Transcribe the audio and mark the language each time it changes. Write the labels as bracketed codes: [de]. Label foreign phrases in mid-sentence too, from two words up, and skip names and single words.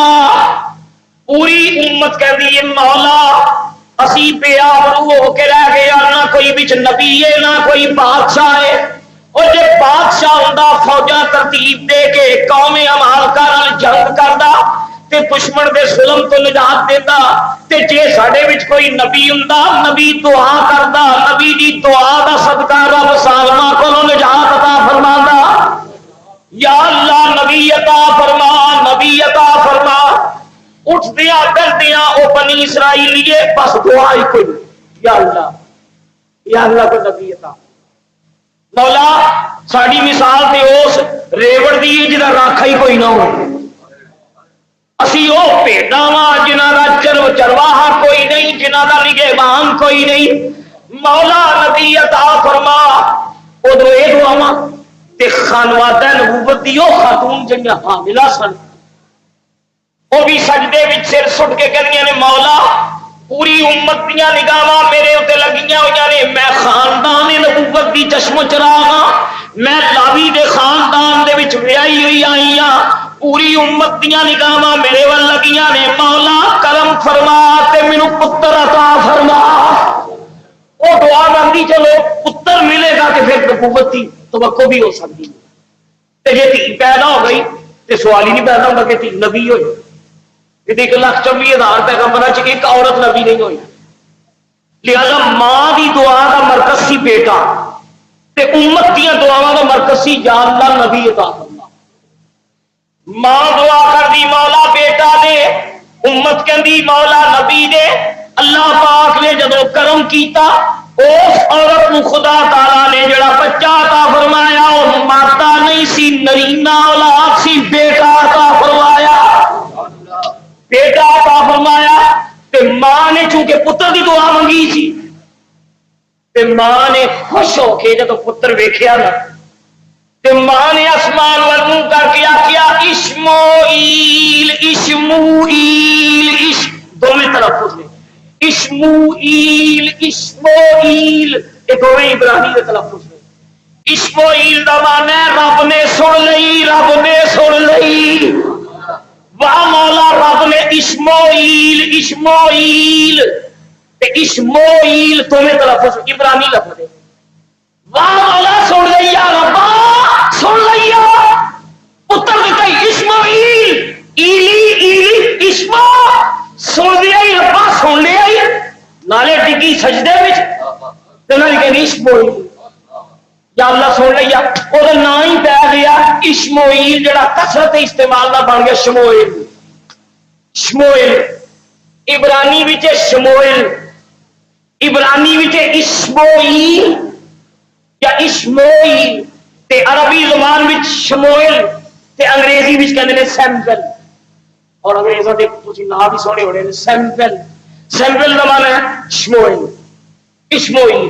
[ur] پوری امت کہتی ہے مولا اسی پہ آبرو ہو کے رہ گیا، نہ کوئی بچ نبی ہے نہ کوئی بادشاہ ہے۔ [pa] اور جے بادشاہ ہوندا فوجاں ترتیب دے کے قوم امالکا نال جنگ کردا تے دشمن دے ظلم تو نجات دیتا، تے جے ساڈے وچ کوئی نبی ہوندا نبی دعا کردا، نبی دی دعا دا صدقہ رب سالماں کولوں نجات عطا فرماندا۔ یا اللہ نبی عطا فرما، نبی عطا فرما۔ اٹھدیاں ڈردیاں او بنی اسرائیلیے بس دعا ہی کوئی، یا اللہ کو نبی عطا۔ مولا ساڈی مثال تے اس ریوڑ دی جدا راکھا ہی کوئی نہ ہو، اسی او بھیڈاں واں جنہاں دا چرواہا کوئی نہیں، جنہاں دا نگہبان کوئی نہیں۔ مولا نبی عطا فرما۔ ادھر اے دعاواں تے خانوادہ نبوت دی او خاتون جڑیاں حاملہ سن وہ بھی سجدے وچ سر سٹ کے کہندیاں نے مولا پوری امت دیاں نگاہاں میرے اوتے لگیاں ہوئیاں نے، میں خاندان نبوت دی چشم و چراغ ہاں، میں لاوی دے خاندان دے وچ ویائی ہوئی آئی ہاں، پوری امت دیاں نگاہاں میرے ول لگیاں نے، مولا کرم فرما تے مینوں پتر عطا فرما۔ [ur] وہ دعا مانگی چلو پتر ملے گا کہ پھر نبوت کی توقع بھی ہو سکتی ہے، [pa] تے جے دھی پیدا ہو گئی تے سوال ہی نہیں پیدا ہوگا کہ دھی نبی ہوئی۔ 1,24,000 پیغمبراں چ ایک عورت نبی نہیں ہوئی، لہذا ماں دی دعا دا مرکز سی بیٹا تے امت دیاں دعاواں دا مرکز سی یا اللہ نبی عطا فرما۔ ماں دعا کردی مولا بیٹا دے، امت کہندی مولا نبی دے۔ اللہ پاک نے جدو کرم کیتا اس عورت کو خدا تعالی نے جڑا بچہ عطا فرمایا وہ ماتا نہیں سی، نرینا اولاد سی، بیٹا عطا فرمایا، بیٹا عطا فرمایا۔ تے ماں نے چونکہ پتر دی دعا منگی سی تے ماں نے خوش ہو کے جدو پتر ویکھیا نا تے ماں نے آسمان ول منہ کر کے آکھیا اشموئیل اشموئیل، دونوں تلفظ نے اشموئیل اشموئیل، [ur] یہ دونوں عبرانی کے تلفظ [pa] نے۔ اشموئیل دا معنی ہے رب نے سن لئی، رب نے سن لئی۔ واہ مولا رب نے اشموئیل اشموئیل تے اشموئیل دونوں تلفظ عبرانی لفظ ہے۔ واہ مولا سن لیا، ربا سن لیا، پتر دیتا اشموئیل، ایلی ایلی اشمو، سن لیا ہی ربا سن لیا ہی، نالے ڈگی سجدے وچ تے نال کہندی اشموئیل، یا اللہ سن لیا، او دا نام ہی پی گیا اشموئیل جڑا کثرت استعمال دا بن گیا شموئیل۔ شموئیل عبرانی وچ شموئیل، عبرانی وچ اشموئیل یا اشموئیل، تے عربی زبان وچ شموئیل تے انگریزی وچ کہندے نے سیمپل، اور انگریزوں دے تسی نام بھی سنے ہونے سیمپل، سیمپل دا معنی ہے شموئیل، اشموئیل۔